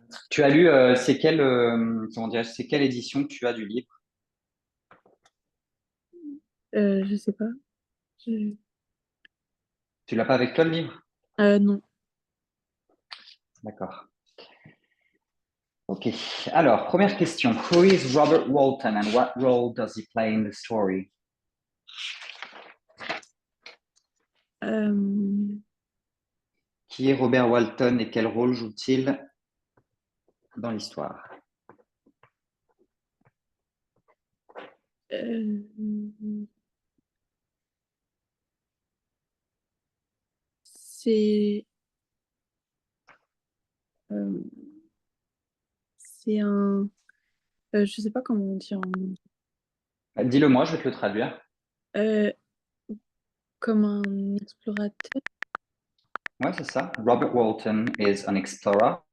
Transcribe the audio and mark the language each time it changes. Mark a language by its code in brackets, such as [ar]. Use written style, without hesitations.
[fr] Tu as lu, c'est quelle édition que tu as du livre? Je sais pas. Je- Tu l'as pas avec toi le livre? Non. D'accord. Ok. Alors, première question. [en] Who is Robert Walton and what role does he play in the story? Euh, [fr] Qui est Robert Walton et quel rôle joue-t-il dans l'histoire? euh, c'est euh, c'est un. Je sais pas comment on dit Dis-le moi, je vais te le traduire. euh, comme un explorateur. Ouais, c'est ça. [en] Robert Walton is an explorer.